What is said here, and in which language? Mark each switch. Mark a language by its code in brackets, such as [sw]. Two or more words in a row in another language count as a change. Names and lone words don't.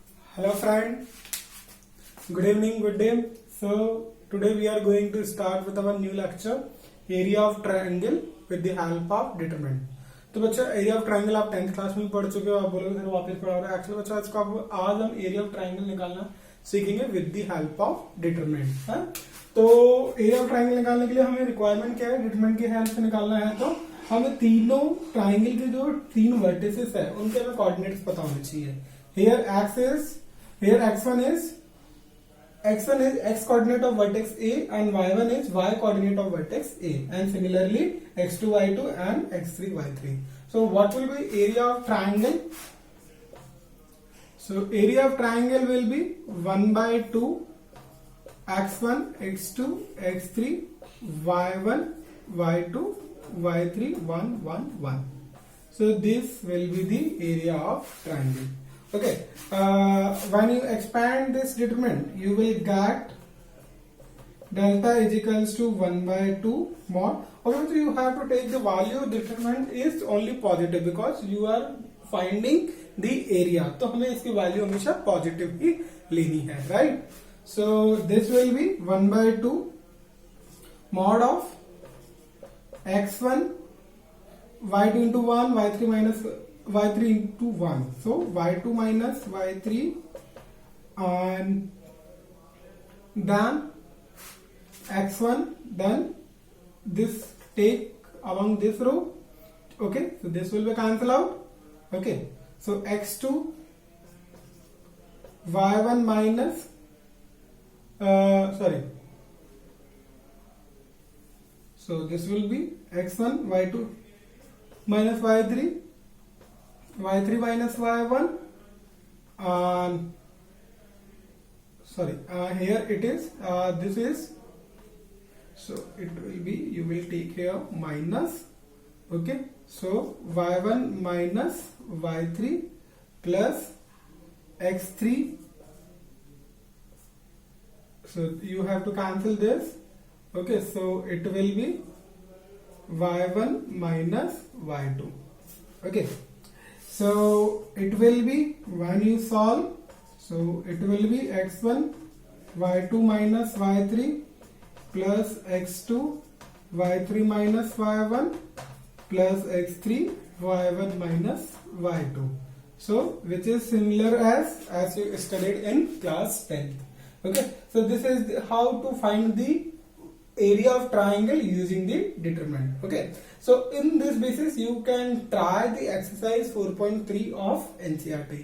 [en] Hello friend, good evening, good day. So today we are going to start with our new lecture, area of triangle with the help of determinant. [hi] तो बच्चा [en] area of triangle [hi] आप 10th क्लास में पढ़ चुके हो, आप बोलोगे सर वापस पढ़ा रहे हो. एक्चुअली बच्चा आज हम [en] area of triangle [hi] निकालना सीखेंगे [en] with the help of determinant. [hi] है तो [en] area of triangle [hi] निकालने के लिए हमें रिक्वायरमेंट क्या है, डिटरमिनेंट की हेल्प से निकालना है. तो हमें तीनों ट्राइंगल के जो तीन वर्टिसेस है उनके हमें कोऑर्डिनेट्स पता होने चाहिए. [en] Here x1 is x coordinate of vertex A and y1 is y coordinate of vertex A, and similarly x2 y2 and x3 y3. So what will be area of triangle? So area of triangle will be 1 by 2 x1 x2 x3 y1 y2 y3 1 1 1. So this will be the area of triangle. Okay, when you expand this determinant, you will get delta is equals to 1 by 2 mod. Okay, so you have to take the value determinant is only positive because you are finding the area. [hi] तो हमें इसकी वैल्यू हमेशा पॉजिटिव ही लेनी है, right? [en] So this will be 1 by 2 mod of x1 y2 into 1 y3 minus y3 into 1. So y2 minus y3 and then x1, then this take along this row. Okay, so this will be cancel out. Okay, so x2 y1 minus so this will be x1 y2 minus y3 y3 minus y1 and here it is this is, so it will be, you will take here minus. Okay, so y1 minus y3 plus x3, so you have to cancel this. Okay, so it will be y1 minus y2. Okay, so it will be, when you solve, so it will be x1 y2 minus y3 plus x2 y3 minus y1 plus x3 y1 minus y2. So which is similar as you studied in class 10th. Okay, so this is how to find the area of triangle using the determinant. Okay, so in this basis you can try the exercise 4.3 of NCERT.